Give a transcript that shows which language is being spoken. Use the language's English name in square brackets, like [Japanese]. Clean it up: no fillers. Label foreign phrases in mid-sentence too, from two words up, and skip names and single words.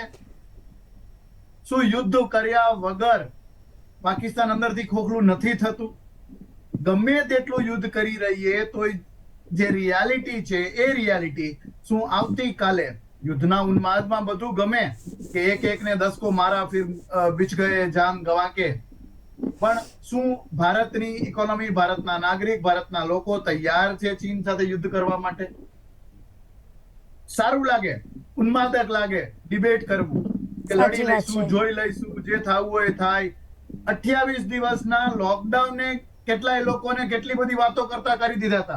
[Gujarati] શું યુદ્ધ કર્યા વગર પાકિસ્તાન અંદરથી ખોખલું નથી થતું? ગમે તેટલું યુદ્ધ કરી રહીએ તો જે રિયાલિટી છે એ રિયાલિટી શું આવતીકાલે યુદ્ધના ઉન્માદમાં બધું ગમે કે એક એકને [Hindi] 10 को मारा फिर बिछ गए जान गवा के, [Gujarati] પણ શું ભારતની ઇકોનોમી, ભારતના નાગરિક, ભારતના લોકો તૈયાર છે ચીન સાથે યુદ્ધ કરવા માટે? સારું લાગે, ઉન્માદક લાગે ડિબેટ કરવું કે લડી લઈશું, જોઈ લઈશું, જે થવું હોય થાય. 28 દિવસના લોકડાઉને કેટલાય લોકોને કેટલી બધી વાતો કરતા કરી દીધા હતા.